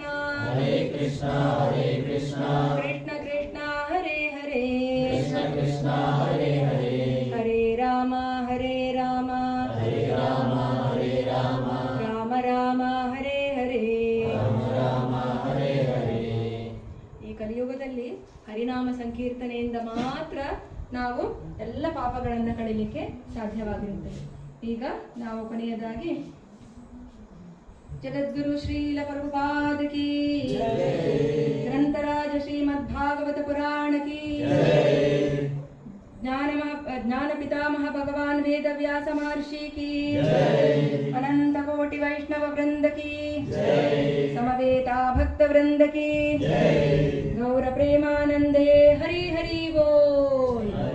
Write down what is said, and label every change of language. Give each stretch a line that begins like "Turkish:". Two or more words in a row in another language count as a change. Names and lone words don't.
Sanskrit: ಹರೇ ಕೃಷ್ಣ ಹರೇ ಕೃಷ್ಣ ಕೃಷ್ಣ ಕೃಷ್ಣ ಹರೇ ಹರೇ ಕೃಷ್ಣ ಕೃಷ್ಣ ಹರೇ ಹರೇ ಹರೇ ರಾಮ ಹರೇ ರಾಮ ಹರೇ ರಾಮ ಹರೇ ರಾಮ ರಾಮ ರಾಮ ಹರೇ ಹರೇ ರಾಮ ರಾಮ ಹರೇ ಹರೇ.
Kannada: ಈ ಕಲಿಯುಗದಲ್ಲಿ ಹರಿನಾಮ ಸಂಕೀರ್ತನೆಯಿಂದ ಮಾತ್ರ ನಾವು ಎಲ್ಲ ಪಾಪಗಳನ್ನು ಕಳೀಲಿಕ್ಕೆ ಸಾಧ್ಯವಾಗಿರುತ್ತದೆ. ಈಗ ನಾವು ಕೊನೆಯದಾಗಿ
Hindi: जगद्गुरु श्रील प्रभुपाद की ग्रंथराज श्रीमद् भागवत पुराण की ज्ञान पितामह भगवान वेद व्यास महर्षि की अनंत कोटि वैष्णव वृंद की समवेता भक्त वृंद की गौर प्रेमानंदे हरि हरि बोल।